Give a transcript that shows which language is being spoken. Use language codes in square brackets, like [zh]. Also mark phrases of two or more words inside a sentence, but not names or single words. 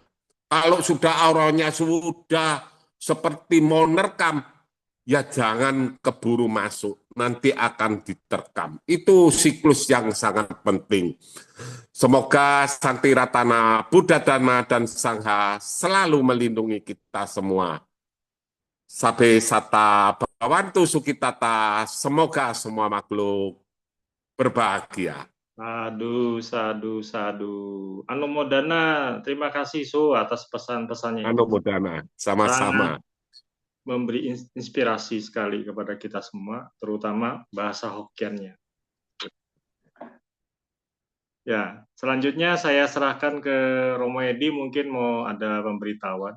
[id] Kalau sudah auranya sudah seperti mau nerkam, ya jangan keburu masuk, nanti akan diterkam. Itu siklus yang sangat penting. Semoga Santi Ratana, Buddha Dharma, dan Sangha selalu melindungi kita semua. [pi] Sabe sata bhavantu sukitata, [id] semoga semua makhluk berbahagia. [pi] Sadu, sadu, sadu. [id] Anumodana, terima kasih Su atas pesan-pesannya itu. Anumodana, sama-sama. Sangat memberi inspirasi sekali kepada kita semua, terutama bahasa Hokkiannya. Ya, selanjutnya saya serahkan ke Romo Edi, mungkin mau ada pemberitahuan.